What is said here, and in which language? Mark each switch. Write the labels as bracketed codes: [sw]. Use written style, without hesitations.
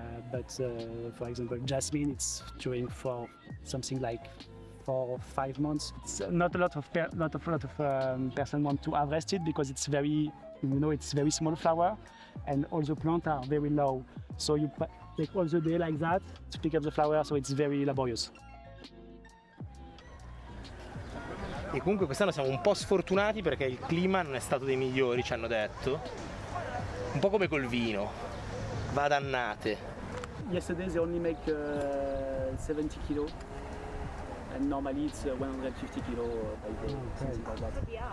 [en] But for example, jasmine, it's during for something like 4 or 5 months. It's not a lot of person want to harvest it because it's very, it's very small flower, and all the plants are very low. So you take all the day like that to pick up the flower. So it's very laborious. [it] E comunque quest'anno siamo un po' sfortunati perché il clima non è stato dei migliori, ci hanno detto. Un po' come col vino, va dannate. [en] Yesterday they only make 70 kilo, and normally it's 150 kilo by day, something like that.